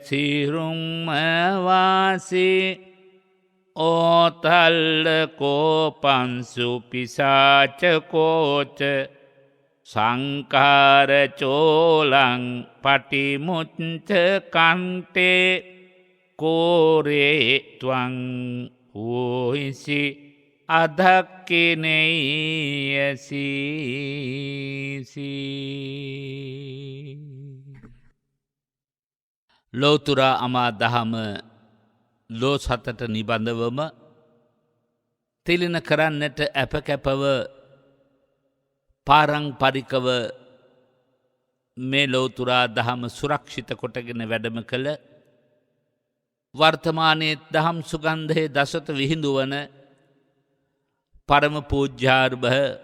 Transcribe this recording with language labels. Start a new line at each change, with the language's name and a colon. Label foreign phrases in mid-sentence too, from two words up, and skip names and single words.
Pali: සිරුම්මවාසී ඕතල්ල කෝපන්සු පිසාචකෝච සංකාරචෝලං පටිමුච්ච කන්ටේ කෝරේ ත්වං හෝහිසි
Sinhala: අධක්කිනෙයසීසී ලෝතුරා අමා දහම ලෝ සතට නිබඳවම තිලින කරන්නට ඇපකැපව පාරංපරිකව මේ ලෝතුරා දහම සුරක්ෂිත කොටගෙන වැඩම කළ වර්තමානයේ දහම් සුගන්ධයේ දසත විහිඳුවන පරම පූජ්‍යාර්භ